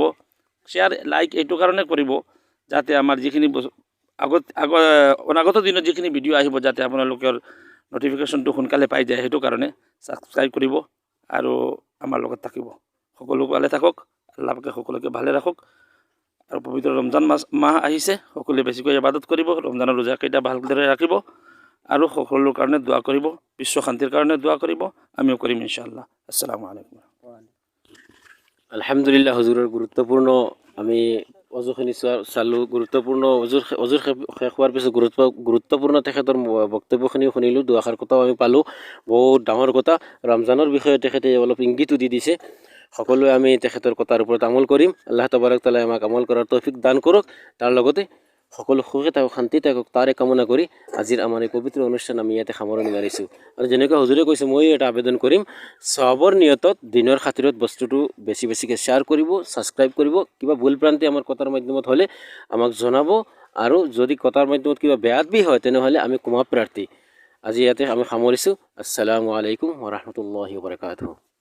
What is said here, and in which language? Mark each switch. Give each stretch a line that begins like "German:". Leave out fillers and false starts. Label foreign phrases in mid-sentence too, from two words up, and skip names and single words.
Assamese: শ্বেয়াৰ লাইক এইটো কাৰণে কৰিব যাতে আমাৰ যিখিনি অনাগত দিনত যিখিনি ভিডিঅ' আহিব যাতে আপোনালোকৰ নটিফিকেশ্যনটো সোনকালে পাই যায়, সেইটো কাৰণে ছাবস্ক্ৰাইব কৰিব আৰু আমাৰ লগত থাকিব। সকলো ভালে থাকক, আল্লাহ পাকে সকলোকে ভালে ৰাখক। আৰু পবিত্ৰ ৰমজান মাহ আহিছে, সকলোৱে বেছিকৈ ইবাদত কৰিব, ৰমজানৰ ৰোজাকেইটা ভালদৰে ৰাখিব আৰু সকলোৰ কাৰণে দোৱা কৰিব, বিশ্ব শান্তিৰ কাৰণে দোৱা কৰিব। আমিও কৰিম ইনশাআল্লাহ।
Arabic: السلام عليكم.
Assamese: আলহামদুলিল্লাহ হুজুৰৰ গুৰুত্বপূৰ্ণ আমি অজুখিনি চালোঁ গুৰুত্বপূৰ্ণ অজুৰ শেষ হোৱাৰ পিছত গুৰুত্বপূৰ্ণ তেখেতৰ বক্তব্যখিনিও শুনিলোঁ দুআষাৰ কথাও আমি পালোঁ বহুত ডাঙৰ কথা ৰমজানৰ বিষয়ে তেখেতে অলপ ইংগিতো দি দিছে সকলোৱে আমি তেখেতৰ কথাৰ ওপৰত আমল কৰিম আল্লাহ তবাৰক তাআলাই আমাক আমল কৰাৰ তৌফিক দান কৰক তাৰ লগতে সকলো সুখে থাকক শান্তি থাকক তাৰে কামনা কৰি আজিৰ আমাৰ এই পবিত্ৰ অনুষ্ঠান আমি ইয়াতে সামৰণি মাৰিছোঁ আৰু যেনেকৈ হুজুৰে কৈছে মই এটা আবেদন কৰিম সবৰ নিয়তত দিনৰ খাতিৰত বস্তুটো বেছিকৈ শ্বেয়াৰ কৰিব ছাবস্ক্ৰাইব কৰিব কিবা ভুল ভ্ৰান্তি আমাৰ কথাৰ মাধ্যমত হ'লে আমাক জনাব আৰু যদি কথাৰ মাধ্যমত কিবা বেয়াদবি হয় তেনেহ'লে আমি ক্ষমা প্ৰাৰ্থী আজি ইয়াতে আমি সামৰিছোঁ
Arabic: السلام عليكم ورحمة الله وبركاته